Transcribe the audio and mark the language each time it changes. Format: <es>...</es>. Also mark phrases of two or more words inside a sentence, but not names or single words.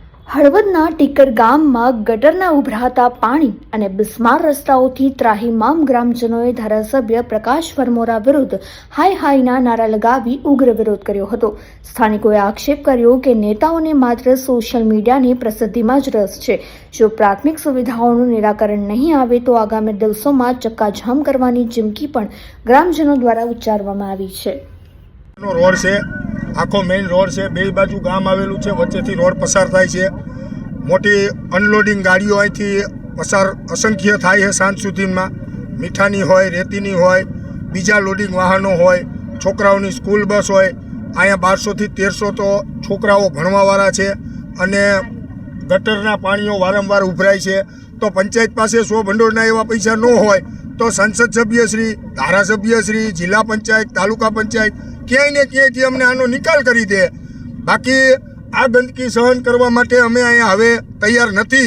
<gu>હળવદના ટીકર ગામમાં ગટરના ઉભરાતા પાણી અને બિસ્માર રસ્તાઓથી ત્રાહિમામ ગ્રામજનોએ ધારાસભ્ય પ્રકાશ વરમોરા વિરુદ્ધ હાય હાયના નારા લગાવી ઉગ્ર વિરોધ કર્યો હતો। સ્થાનિકોએ આક્ષેપ કર્યો કે નેતાઓને માત્ર સોશિયલ મીડિયાની પ્રસિદ્ધિમાં જ રસ છે। જો પ્રાથમિક સુવિધાઓનું નિરાકરણ નહીં આવે તો આગામી દિવસોમાં ચક્કાજામ કરવાની ચીમકી પણ ગ્રામજનો દ્વારા ઉચ્ચારવામાં આવી છે। રોડ સે આખો મેન રોડ સે બે બાજુ ગામ આવેલું છે, વચ્ચેથી રોડ પસાર થાય છે। મોટી અનલોડિંગ ગાડીઓ અહીંથી પસાર અસંખ્ય થાય છે। સાંજ સુધીમાં મીઠાની હોય, રેતીની હોય, બીજા લોડિંગ વાહનો હોય, છોકરાઓની સ્કૂલ બસ હોય। અહીંયા 1200 થી 1300 તો છોકરાઓ ભણવાવાળા છે અને ગટરના પાણીઓ વારંવાર ઉભરાય છે। તો પંચાયત પાસે 100 ભંડોળના એવા પૈસા ન હોય તો સંસદ સભ્યશ્રી, ધારાસભ્યશ્રી, જિલ્લા પંચાયત, તાલુકા પંચાયત ક્યાંય ને ક્યાંયથી અમને આનો નિકાલ કરી દે। બાકી આ ગંદકી સહન કરવા માટે અમે અહીંયા હવે તૈયાર નથી।</gu>